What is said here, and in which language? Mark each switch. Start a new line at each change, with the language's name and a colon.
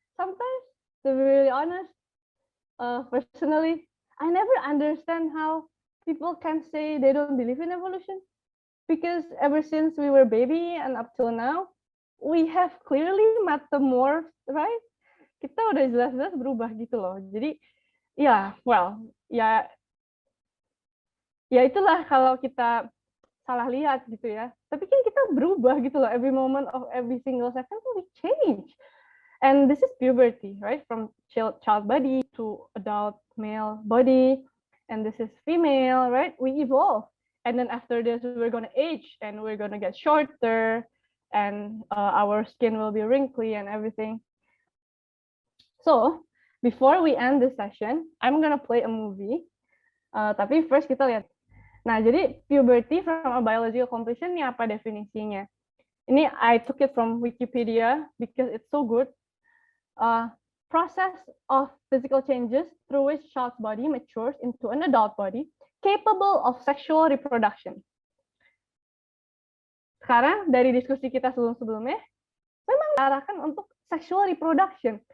English: Sometimes, to be really honest, personally, I never understand how people can say they don't believe in evolution. Because ever since we were baby and up till now, we have clearly metamorphed, right?
Indonesian: Kita udah jelas-jelas berubah gitu loh. Jadi, ya, well, ya itulah kalau kita salah lihat gitu ya. Tapi kan kita berubah gitu loh.
English: Every moment of every single second we change. And this is puberty, right? From child body to adult male body. And this is female, right? We evolve. And then after this, we're going to age and we're going to get shorter. And our skin will be wrinkly and everything. So, before we end this session, I'm going to play a movie.
Indonesian: Tapi first kita lihat. Nah, jadi puberty
English: from a biological completion
Indonesian: ini apa definisinya? Ini
English: I took it from Wikipedia because it's so good. Process of physical changes through which child's body matures into an adult body capable of sexual reproduction.
Indonesian: Sekarang dari diskusi kita sebelum-sebelumnya, memang diarahkan untuk sexual reproduction.